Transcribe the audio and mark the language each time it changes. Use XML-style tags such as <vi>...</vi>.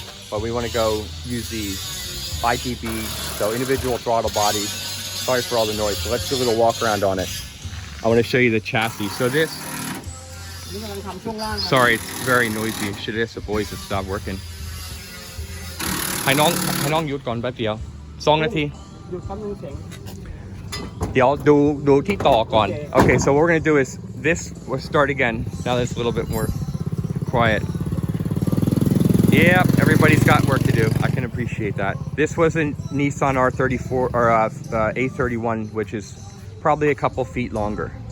<en>But we want to go use the ITB, so individual throttle bodies. Sorry for all the noise. So let's do a little walk around on it. I want to show you the chassis. So this,</en> <th>นี่กำลังทำช่วงล่างครับ</th> <en>sorry, it's very noisy. Should ask the boys to stop working.</en> <th>ให้น้องหยุดก่อนแป๊บเดียว2 นาที หยุดครับมีเสียง เดี๋ยวดูที่ต่อก่อน</th> <en>Okay. Okay, so what we're gonna do is this. We'll start again. Now that's a little bit more quiet. Yep, everybody's got work to do. I can appreciate that. This was a Nissan R34 or A31, which is probably a couple feet longer.</en>